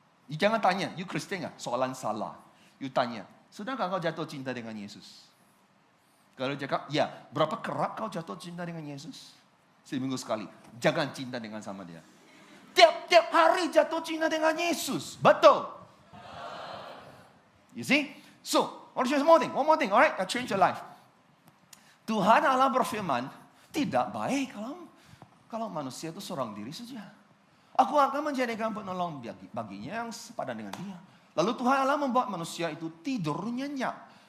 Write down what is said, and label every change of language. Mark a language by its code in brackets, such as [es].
[ms] Jangan tanya, you Kristen nggak? Soalan salah. You tanya, sudahkah kau jatuh cinta dengan Yesus? Kalau cakap, ya. Berapa kerap kau jatuh cinta dengan Yesus? Seminggu sekali. Jangan cinta dengan sama dia. Tiap hari jatuh cinta dengan Yesus. Betul. [en] You see? So, I want to share one more thing. Alright, I change your life. [ms] Tuhan Allah berfirman, tidak baik kalau manusia itu seorang diri saja. Aku akan menjadikan penolong baginya yang sepadan dengan dia. Lalu Tuhan Allah membuat manusia itu tidur nyenyak.